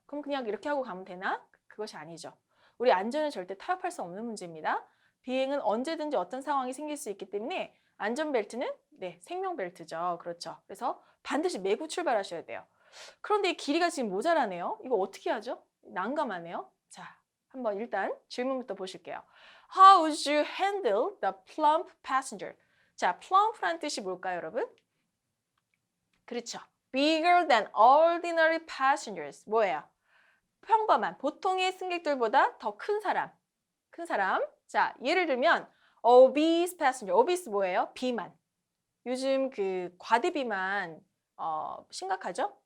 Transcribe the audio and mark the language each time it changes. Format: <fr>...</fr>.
<ko>그럼 그냥 이렇게 하고 가면 되나? 그것이 아니죠. 우리 안전은 절대 타협할 수 없는 문제입니다. 비행은 언제든지 어떤 상황이 생길 수 있기 때문에 안전벨트는 생명벨트죠. 그렇죠. 그래서 반드시 매고 출발하셔야 돼요. 그런데 이 길이가 지금 모자라네요. 이거 어떻게 하죠? 난감하네요. 자, 한번 일단 질문부터 보실게요.</ko> <en>How would you handle the plump passenger?</en> <ko>자, plump란 뜻이 뭘까요, 여러분? 그렇죠.</ko> <en>Bigger than ordinary passengers.</en> <ko>뭐예요? 평범한, 보통의 승객들보다 더 큰 사람. 자, 예를 들면</ko> <en>obese passenger.</en> <ko>obese 뭐예요? 비만. 요즘 그 과대비만 심각하죠?</ko>